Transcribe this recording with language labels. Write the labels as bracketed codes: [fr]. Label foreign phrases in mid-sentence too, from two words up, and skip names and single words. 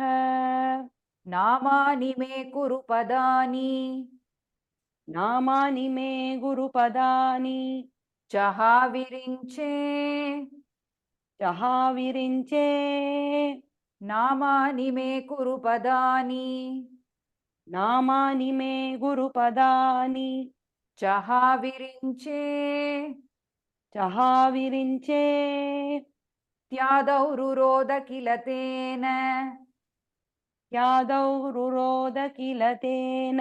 [sa] नामानि मे कुरु पदानि नामानि मे गुरुपदानि चहाविरिञ्चे चहाविरिञ्चे नामानि मे कुरु पदानि నామాని మే గురుపదాని చహావిరించే చహావిరించే త్యాదౌరురోద కిల తేన యాదౌ రురోద కిల తేన